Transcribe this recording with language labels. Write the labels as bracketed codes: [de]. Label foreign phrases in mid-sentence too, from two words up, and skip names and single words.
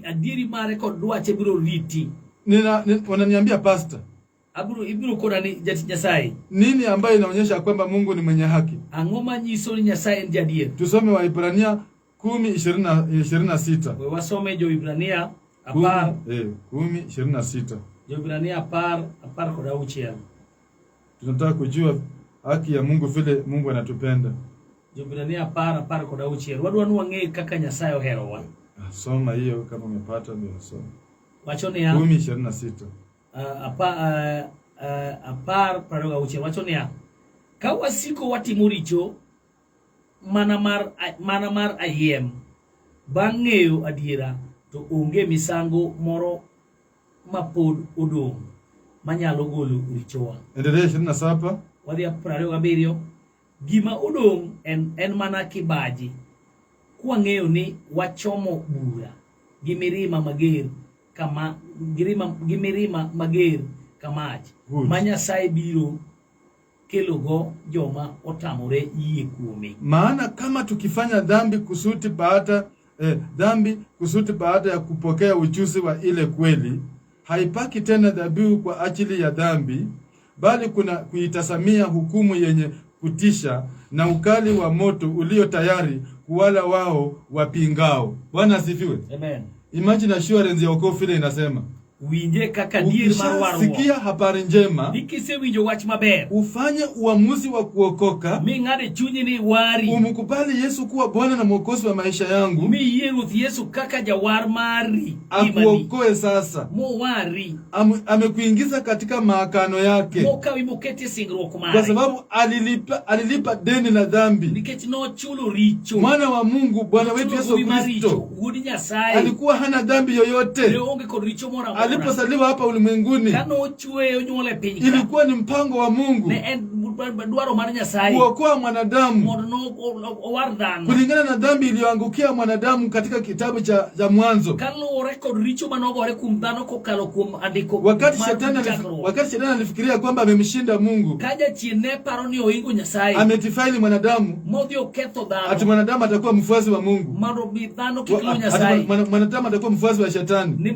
[sw] Unaniambia pastor, nini ambayo inaonyesha kwamba Mungu ni mwenye haki? Tusome Waebrania 10:26. Wasome Waebrania 10:26. [luo] Waebrania apar koda uchiel. [sw] Tunataka kujua haki ya Mungu vile Mungu anatupenda. [luo] Waebrania apar koda uchiel. Wadwanu wang'e kaka Nyasaye oherowa. [sw] Soma hiyo kama umepata ndio soma. [luo] Wachone ya 10:26. Apar koda uchiel. Wachone ya ka wasiko watimo richo mana mar ayiem bang' ng'eyo adiera to onge misango moro mapod odong' manyalo golo richowa. [sw] Endelea 27. [luo] Wadhi 27. Gima odong' en mana kibaji, kwa ng'eyo ni wachomo bura gi mirima mager kamach ma Nyasaye biro kelogo joma otamore yie kuome. [sw] Maana kama tukifanya dhambi kusudi baada ya kupokea ujuzi wa ile kweli, haipaki tena dhabihu kwa ajili ya dhambi, bali kuna kuitasamia hukumu yenye kutisha na ukali wa moto ulio tayari kuwala wao wapingao. Bwana asifiwe. Amen. [en] Imagine assurance [sw] ya wokovu vile inasema. [luo] Winje kaka dir marwaro. [sw] Sikia habari njema. [luo] Dikise winjo wach maber. [sw] Ufanye uamuzi wa kuokoka. [luo] Mi ngade chunyi ni wari. [sw] Umkubali Yesu kuwa Bwana na Mwokozi wa maisha yangu. [luo] Mi Ruth Yesu kaka jawar mari. [sw] Akuokoe sasa. [luo] Mo wari. [sw] Amekuingiza katika maakano yake. [luo] Mo kawi moketi singruok mari. [sw] Kwa sababu alilipa deni la dhambi. [luo] Nikech no chulo richo. [sw] Mwana wa Mungu, Bwana wetu Yesu Kristo. Alikuwa hana dhambi yoyote. [luo] Leonge kod richo mora. [sw] Alipozaliwa hapa ulimwenguni, ilikuwa ni mpango wa Mungu kuokoa mwanadamu kulingana na dhambi iliyoangukia mwanadamu katika kitabu cha Mwanzo. Wakati shetani alifikiria kwamba amemshinda Mungu, ametifaili mwanadamu, ati mwanadamu atakuwa mfuasi wa Mungu, mwanadamu atakuwa mfuasi wa shetani.